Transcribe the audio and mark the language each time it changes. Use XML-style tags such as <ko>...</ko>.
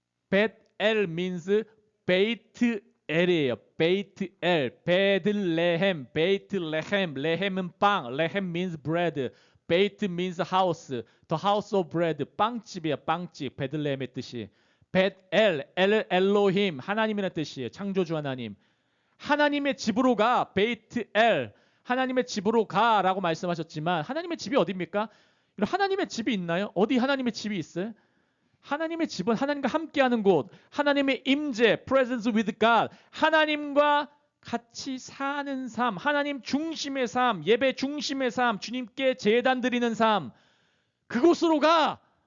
<ko>베델</ko> <en>means</en> <ko>베이트 엘이에요. 베이트 엘. 베들레헴. 베이트레헴. 레헴은 빵.</ko> <en>레헴 means bread. 베이트 means house. The house of bread.</en> <ko>빵집이야. 빵집. 베들레헴의 뜻이. 벳엘, 엘로힘, 하나님이라는 뜻이에요. 창조주 하나님. 하나님의 집으로 가, 베이트엘, 하나님의 집으로 가라고 말씀하셨지만 하나님의 집이 어디입니까? 하나님의 집이 있나요? 어디 하나님의 집이 있어요? 하나님의 집은 하나님과 함께하는 곳, 하나님의 임재,</ko> <en>presence with God,</en> <ko>하나님과 같이 사는 삶, 하나님 중심의 삶, 예배 중심의 삶, 주님께 제단 드리는 삶, 그곳으로 가!</ko>